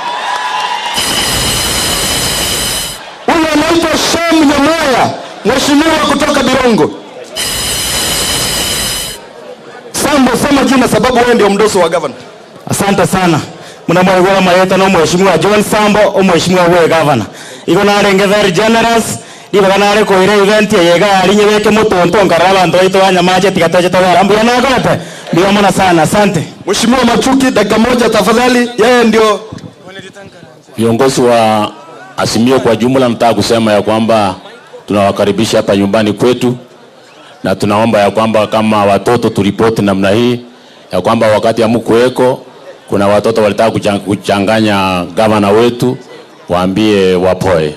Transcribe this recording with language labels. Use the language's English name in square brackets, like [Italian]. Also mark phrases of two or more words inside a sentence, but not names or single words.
[Swahili] Huyu anaitwa Nyamache, mheshimiwa kutoka Birongo. Sambo, sema jina sababu wewe ndio mdoso wa governor. Asante sana. Mnamwona mayeta no mheshimiwa John Sambo o mheshimiwa we governor. Iko na renge [English] very generous. [Gusii] Iba kana ko ire event yega alinye weke mutonto ngaraba ndo ito Nyamache tikataje tawala. [Swahili] Ambu yana gote. Ndio maana sana. Asante. Mheshimiwa Machuki, dakika moja tafadhali. Yeye ndio viongozi wa Azimio kwa jumla. Nataka kusema ya kwamba tunawakaribisha hapa nyumbani kwetu, na tunaomba ya kwamba kama watoto turipoti namna hii ya kwamba wakati hamkuweko kuna watoto walitaka kuchanganya gavana wetu, waambie wapoe.